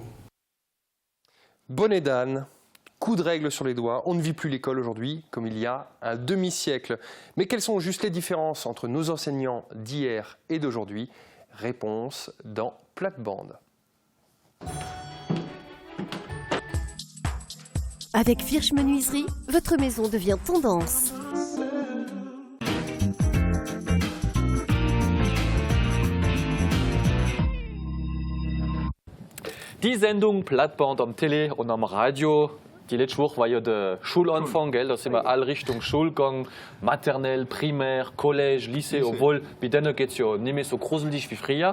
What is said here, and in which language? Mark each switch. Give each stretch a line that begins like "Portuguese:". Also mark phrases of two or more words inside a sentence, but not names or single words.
French: Bonnet d'âne, coup de règle sur les doigts, on ne vit plus l'école aujourd'hui comme il y a un demi-siècle. Mais quelles sont juste les différences entre nos enseignants d'hier et d'aujourd'hui? Réponse dans Plate-Bande. Avec Firsch Menuiserie, votre maison devient tendance.
German: Die Sendung Plate-Bande am Tele und am Radio. Die letzte Woche war ja der Schulanfang, gell? Da sind wir alle Richtung Schule gegangen,
French: maternelle, primaire, College, Lycée,
German: obwohl bei denen geht es ja nicht mehr so gruselig wie früher.